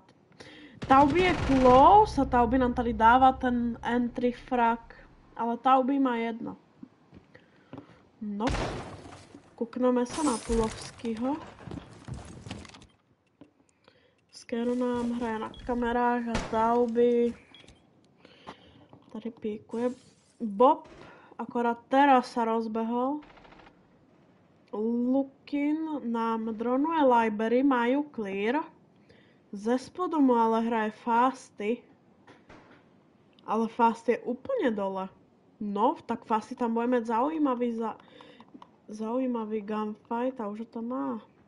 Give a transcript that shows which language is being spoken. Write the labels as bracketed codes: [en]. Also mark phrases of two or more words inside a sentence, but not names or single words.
[cs] Tauby je close a Tauby nám tady dává ten [en] entry frag, [cs] ale Tauby má 1. No, kukneme se na Tulovskýho. Skero nám hraje na kamerách a Tauby tady píkuje. [sk] Bob akorát teraz sa rozbehol. Lukin nám dronuje library, majú clear. [cs] Ze spodu mu ale hraje Fasty. [sk] Ale Fasty je úplne dole. No, tak Fasty tam bude mať zaujímavý gunfight a už to má.